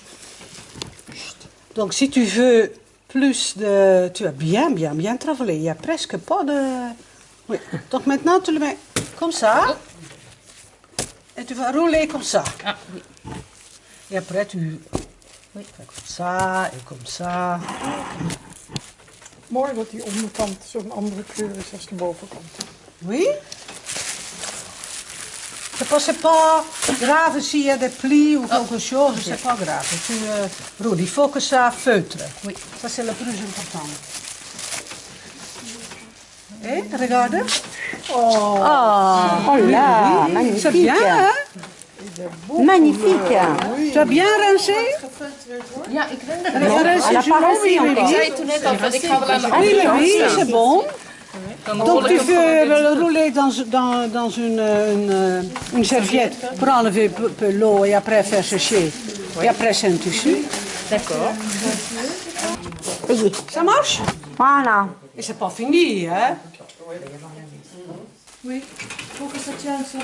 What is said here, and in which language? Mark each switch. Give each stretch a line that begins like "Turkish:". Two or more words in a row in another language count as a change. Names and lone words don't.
French: Donc si tu veux plus de... Tu as bien travaillé. Il n'y a presque pas de... Oui. Donc maintenant tu le mets comme ça. Et tu vas rouler comme ça. Ah, oui. Et après tu fais comme ça et comme ça.
Dutch: Mooi dat die onderkant zo'n andere kleur is als de bovenkant.
French: Oui. C'est pas grave s'il y a des plis ou quelque chose, c'est pas grave. Tu roules. Il faut que ça feutre. Oui. Ça c'est le plus important. Et regarde. Oh là, magnifique. C'est bien, hein? Magnifique. Tu as bien rincé?
Dutch: Ja, ik denk dat
French: À la paresse encore.
Dutch: Ik zei toen net al, van, ik ga wel aan de
French: Oui,
Dutch: andere kant
French: oui,
Dutch: staan.
French: c'est bon.
Dutch: Dan
French: Donc
Dutch: rol
French: tu
Dutch: ik hem gewoon
French: fais
Dutch: weer
French: le rouler dans une serviette pour enlever un peu l'eau et après faire sécher. Et après c'est un tissu. D'accord. Ça marche? Voilà. Et c'est pas fini, hein? Oui, faut que ça tienne ça.